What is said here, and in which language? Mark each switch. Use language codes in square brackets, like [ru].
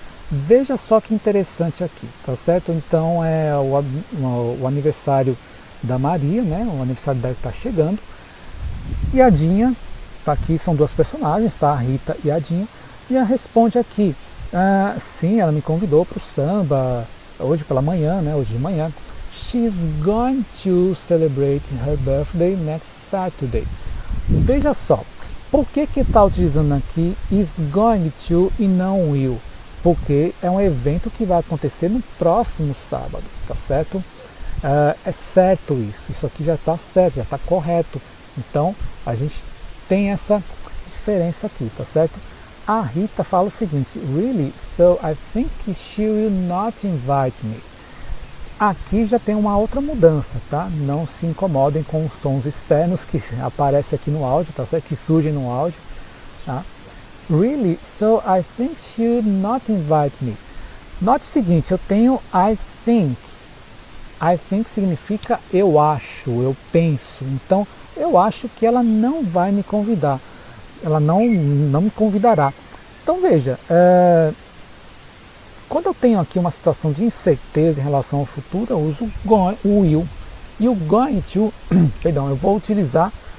[pt] Veja só que interessante aqui, tá certo? Então é o aniversário da Maria, né? O aniversário dela está chegando. E a Dinha, tá aqui, são duas personagens, tá? A Rita e a Dinha. E ela responde aqui, sim, ela me convidou para o samba hoje pela manhã, né? Hoje de manhã. [en] She's going to celebrate her birthday next Saturday. [pt] Veja só, por que está utilizando aqui is going to e não will? Porque é um evento que vai acontecer no próximo sábado, tá certo? É certo isso aqui já está certo, já está correto. Então a gente tem essa diferença aqui, tá certo? A Rita fala o seguinte, really? [en] So I think she will not invite me. [pt] Aqui já tem uma outra mudança, tá? Não se incomodem com os sons externos que aparecem aqui no áudio, tá certo? Que surgem no áudio, tá? [en] Really? So I think she would not invite me. [pt] Note o seguinte, eu tenho [en] I think. I think [pt] significa eu acho, eu penso. Então, eu acho que ela não vai me convidar. Ela não me convidará. Então, veja, quando eu tenho aqui uma situação de incerteza em relação ao futuro, eu uso o will. E o going to, perdão, eu vou utilizar